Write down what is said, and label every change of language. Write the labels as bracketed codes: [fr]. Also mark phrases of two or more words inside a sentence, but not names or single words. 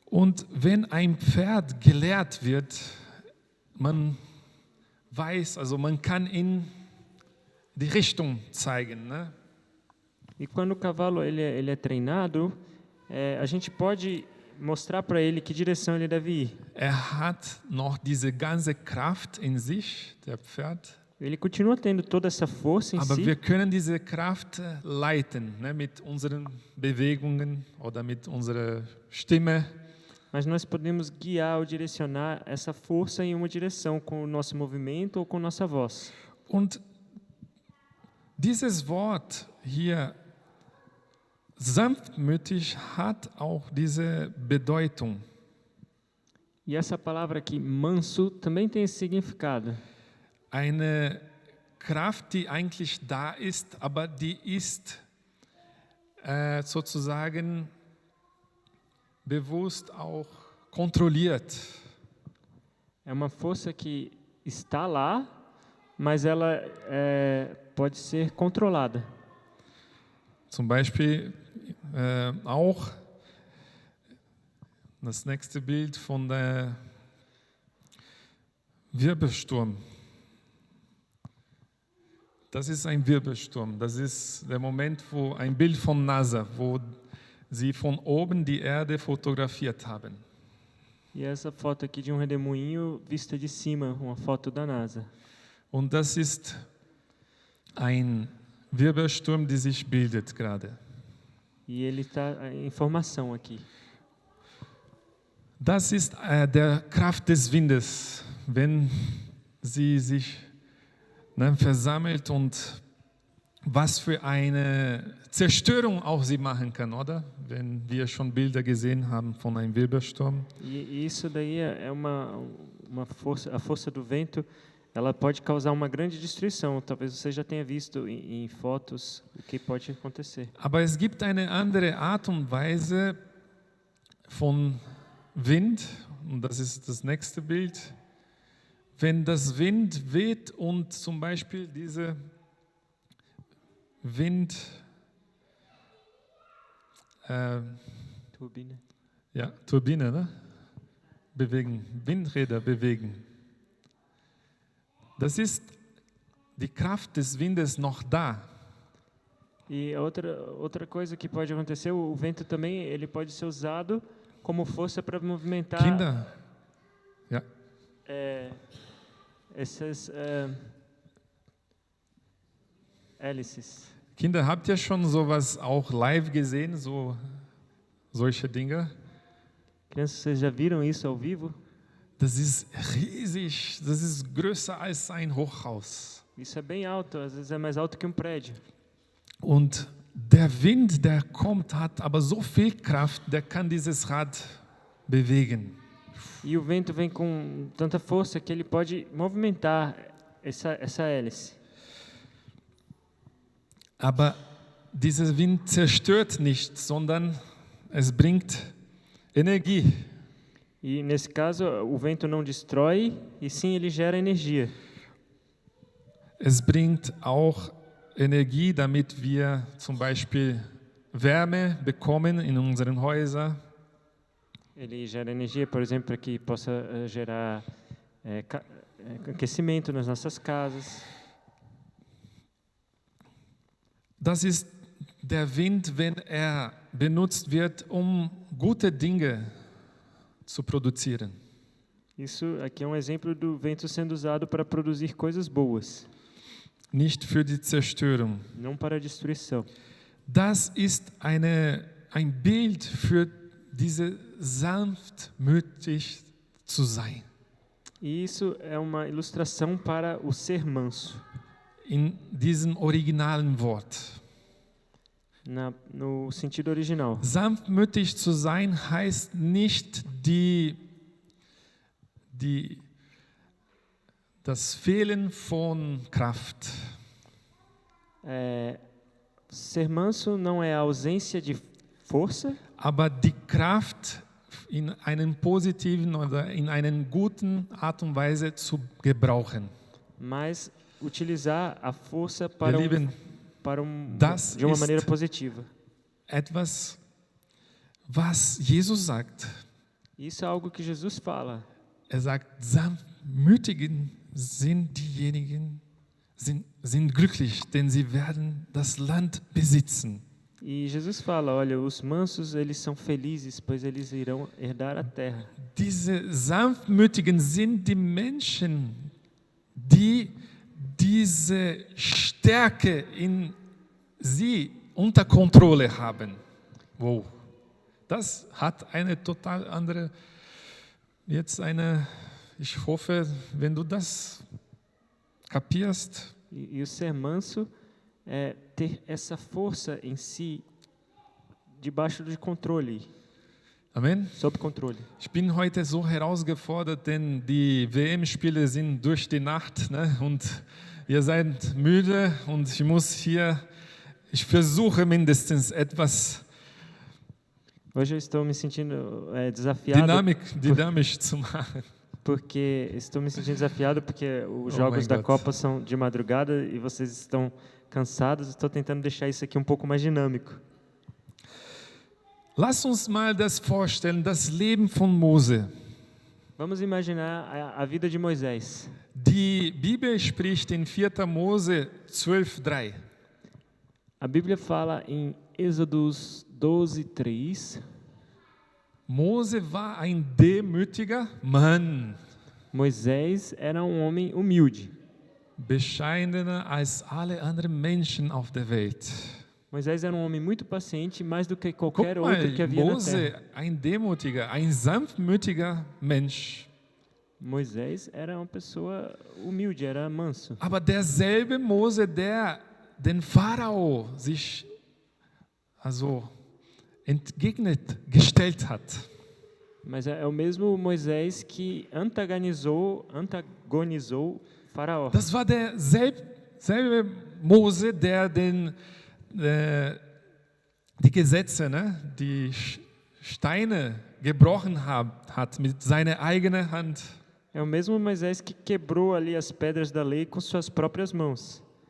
[de] Und wenn ein Pferd gelehrt wird, man weiß, also man kann in die Richtung zeigen, ne? [pt] E quando o cavalo ele é treinado, a gente pode mostrar para ele que direção ele deve ir. [de] Hat noch diese ganze Kraft in sich, der Pferd. [pt] Ele continua tendo toda essa força em [de] Aber [pt] si, [de] wir können diese Kraft leiten, ne, mit unseren Bewegungen oder mit unserer Stimme. [pt] mas nós podemos guiar ou direcionar essa força em uma direção com o nosso movimento ou com nossa voz. [de] Und dieses Wort hier, sanftmütig, hat auch diese Bedeutung. [pt] E essa palavra aqui, manso, também tem esse significado. [de] Eine Kraft, die eigentlich da ist, aber die ist sozusagen bewusst auch kontrolliert. [pt] É uma força que está lá, mas ela pode ser controlada. [de] Zum Beispiel auch das nächste Bild von der Wirbelsturm. Das ist ein Wirbelsturm. Das ist der Moment, wo ein Bild von NASA, wo sie von oben die Erde fotografiert haben. [pt] E essa foto aqui de redemoinho vista de cima, uma foto da NASA. [de] Und das ist ein Wirbelsturm, der sich bildet gerade. [pt] E ele está em formação aqui. [de] Das ist der Kraft des Windes, wenn sie sich versammelt und was für eine Zerstörung auch sie machen kann, oder? Wenn wir schon Bilder gesehen haben von einem Wirbelsturm. [pt] E isso daí é uma força, a força do vento, ela pode causar uma grande destruição. Talvez você já tenha visto em fotos o que pode acontecer. [de] Aber es gibt eine andere Art und Weise von Wind, und das ist das nächste Bild. Wenn das Wind weht und zum Beispiel diese Wind, Turbine. ja, Turbine, ne? Bewegen, Windräder bewegen. Das ist die Kraft des Windes noch da. [pt] E outra coisa que pode acontecer, o vento também ele pode ser usado como força para movimentar [de] Kinder, ja, [pt] essas hélices. [de] Kinder, habt ihr schon sowas auch live gesehen, solche Dinge? [pt] Crianças, vocês já viram isso ao vivo? [de] Das ist riesig, das ist größer als ein Hochhaus. [pt] Isso é bem alto, às vezes é mais alto que um prédio. [de] Und der Wind, der kommt, hat aber so viel Kraft, der kann dieses Rad bewegen. [pt] E o vento vem com tanta força que ele pode movimentar essa hélice. [de] Aber dieser Wind zerstört nicht, sondern es bringt Energie. [pt] E nesse caso, o vento não destrói, e sim ele gera energia. [de] Es bringt auch Energie, damit wir zum Beispiel Wärme bekommen in unseren Häusern. [pt] Ele gera energia, por exemplo, para que possa gerar aquecimento nas nossas casas. [de] Das ist der Wind, wenn er benutzt wird, um gute Dinge zu produzieren. [pt] Isso aqui é um exemplo do vento sendo usado para produzir coisas boas, [de] Nicht für die Zerstörung. [pt] não para a destruição. [de] Das ist ein Bild für diese sanftmütig zu sein. [pt] E isso é uma ilustração para o ser manso. [de] In diesem originalen Wort. [pt] No sentido original. [de] Sanftmütig zu sein heißt nicht das Fehlen von Kraft. [pt] Ser manso não é a ausência de força, [de] aber die Kraft in einem positiven oder in einer guten Art und Weise zu gebrauchen. [pt] mas utilizar a força [de] Ihr [pt] para [de] Lieben, [pt] de uma maneira positiva. [de] etwas, was Jesus sagt. [pt] Isso é algo que Jesus fala. [de] sagt, sanftmütigen sind diejenigen, sind glücklich, denn sie werden das Land besitzen. [pt] E Jesus fala, olha, os mansos, eles são felizes, pois eles irão herdar a terra. [de] Diese sanftmütigen sind die Menschen, die diese Stärke in sie unter Kontrolle haben. Wow. Das hat eine total andere, ich hoffe, wenn du das kapierst. [pt] E o ser manso é ter essa força em si debaixo de controle, [de] Amen. [pt] sob controle. [de] Ich bin heute so herausgefordert, denn die WM-Spiele sind durch die Nacht, ne? Und ihr seid müde und ich versuche mindestens etwas [pt] Hoje eu estou me sentindo desafiado [de] dynamisch zu machen. [pt] porque os [en] Oh [pt] jogos [en] my [pt] da [en] God. [pt] Copa são de madrugada e vocês estão cansados. Estou tentando deixar isso aqui um pouco mais dinâmico. [de] Lass uns mal das vorstellen, das Leben von Mose. [pt] Vamos imaginar a vida de Moisés. [de] Die Bibel spricht in 4. Mose 12,3. [pt] A Bíblia fala em Êxodos 12:3. [de] Mose war ein demütiger Mann, [pt] Moisés era um homem humilde. [de] bescheidener als alle anderen Menschen auf der Welt. [pt] Moisés era um homem muito paciente, mais do que [de] Guck [pt] qualquer [de] mal, [pt] outro que havia na [de] Mose, [pt] terra. [de] ein demütiger, ein sanftmütiger Mensch. [pt] Moisés era uma pessoa humilde, era manso. [de] Aber derselbe Mose, der den Pharao sich gestellt hat. [pt] Mas é o mesmo Moisés que antagonizou Faraó. [de] Das war derselbe Mose, der die Gesetze, ne, die Steine gebrochen hat mit seiner eigenen Hand. [pt] É o mesmo Moisés que quebrou ali as pedras da lei com suas próprias mãos.